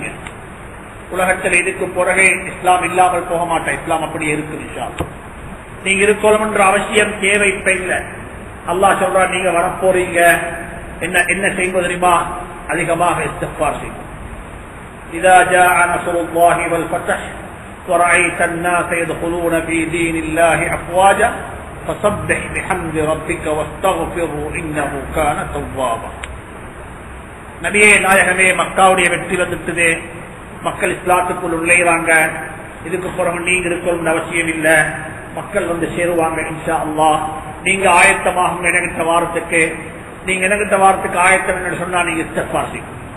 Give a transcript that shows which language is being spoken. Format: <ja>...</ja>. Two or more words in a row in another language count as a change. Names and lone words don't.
<ta>உலகத்தில் இதுக்கு பிறகு இஸ்லாம் இல்லாமல் போக மாட்டேன். இஸ்லாம் அப்படியே இருக்கு.</ta> <ar>إن شاء الله</ar> <ta>நீங்க இருக்கணும் என்ற அவசியம் தேவை இப்ப இல்லை. அல்லாஹ் சொல்றா நீங்க வரப்போறீங்க, என்ன செய்வது தெரியுமா? அதிகமாக இஸ்திக்ஃபார் செய்யும்.</ta> <ar>إذا جاء نصر الله والفتح ورأيت الناس يدخلون في دين الله أفواجا فسبح بحمد ربك واستغفره إنه كان توابا.</ar> <ta>நபியே நாயகமே, மக்காவுடைய வெற்றி வந்துட்டது, மக்கள் இஸ்லாத்துக்குள் உள்ளேறாங்க. இதுக்கு பிறகு நீங்க இருக்கணும் அவசியம் இல்லை, மக்கள் வந்து சேருவாங்க</ta> <ar>إن شاء الله.</ar> <ta>நீங்க ஆயத்தமாகும் எனக்கிட்ட வாரத்துக்கு. நீங்க எனக்கிட்ட வாரத்துக்கு ஆயத்தம் என்று சொன்னா நீங்க இஸ்திக்ஃபார் செய்யும்.</ta>